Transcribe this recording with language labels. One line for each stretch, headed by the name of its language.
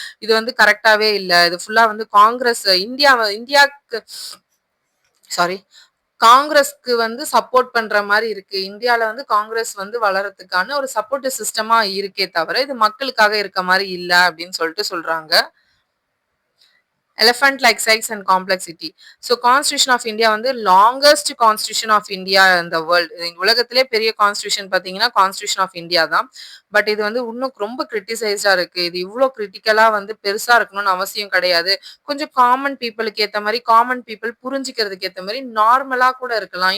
Tamil: இது வந்து கரெக்டாவே இல்ல. இது ஃபுல்லா வந்து காங்கிரஸ் இந்தியாவுக்கு சாரி காங்கிரஸ்க்கு வந்து சப்போர்ட் பண்ற மாதிரி இருக்கு. இந்தியால வந்து காங்கிரஸ் வந்து வளர்றதுக்கான ஒரு சப்போர்ட்டிவ் சிஸ்டமா இருக்கே தவிர இது மக்களுக்காக இருக்க மாதிரி இல்ல அப்படின்னு சொல்லிட்டு சொல்றாங்க.
English: elephant like size and complexity. So Constitution of India
Tamil: வந்து
English: longest Constitution of India in the world.
Tamil: உலகத்திலே பெரிய கான்ஸ்டிடியூஷன் பாத்தீங்கன்னா கான்ஸ்டிடியூஷன் ஆஃப் இந்தியா தான். பட் இது வந்து இன்னும் ரொம்ப கிரிட்டிசைஸ்டா இருக்கு. இது இவ்வளோ கிரிட்டிக்கலா வந்து பெருசா இருக்கணும்னு அவசியம் கிடையாது. கொஞ்சம் காமன் பீப்புளுக்கு ஏத்த மாதிரி, காமன் பீப்புள் புரிஞ்சுக்கிறதுக்கு ஏத்த மாதிரி நார்மலா கூட இருக்கலாம்.